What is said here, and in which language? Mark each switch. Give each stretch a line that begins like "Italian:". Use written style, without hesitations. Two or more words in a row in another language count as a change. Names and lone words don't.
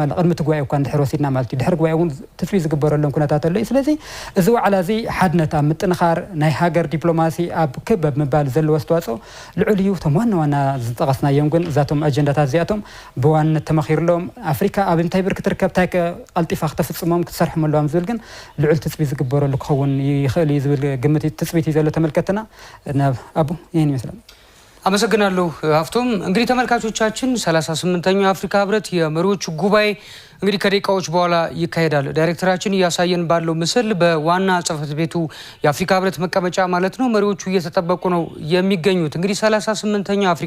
Tigrinya: ኣላ ቅድሚ ትጉባኤ እኳ እንድሕር ወሲድና ማለት እዩ ድሕሪ ጉባኤ እውን ትፅቢት ዝግበረሎም ኩነታት ኣሎ ስለዚ እዚ ዋዕላ እዚ ሓድነት ኣብ ምጥንኻር ናይ ሃገር ዲፕሎማሲ ኣብ ክበብ ምባል ዘለዎ ኣስተዋፅኦ ልዑል እዩ እቶም ዋና ዝጠቐስናዮም ግን እዛቶም ኣጀንዳታት እዚኣቶም ብዋንነት ተመኺሩሎም ኣፍሪካ ኣብ እንታይ ብርኪ ትርከብ እንታይ ቀልጢፋ ክተፍፅሞም ክትሰርሖም ኣለዎም ዝብል ግን ልዑል ትፅቢት ዝግበረሉ ክኸውን ይኽእል እዩ ዝብል ግምት ትፅቢት እዩ ዘሎ ተመልከትና አቡ
Amharic: ይህን ይመስላል። አመሰግናለሁ ሀፍቶም። እንግዲህ ተመልካቾቻችን 38ኛው የአፍሪካ ህብረት የመሪዎች ጉባኤ እንግዲህ ከደቂቃዎች በኋላ ይካሄዳል። ዳይሬክተራችን እያሳየን ባለው ምስል በዋና ጽሕፈት ቤቱ የአፍሪካ ህብረት መቀመጫ ማለት ነው መሪዎቹ እየተጠበቁ ነው የሚገኙት። እንግዲህ 38ኛው የአፍሪካ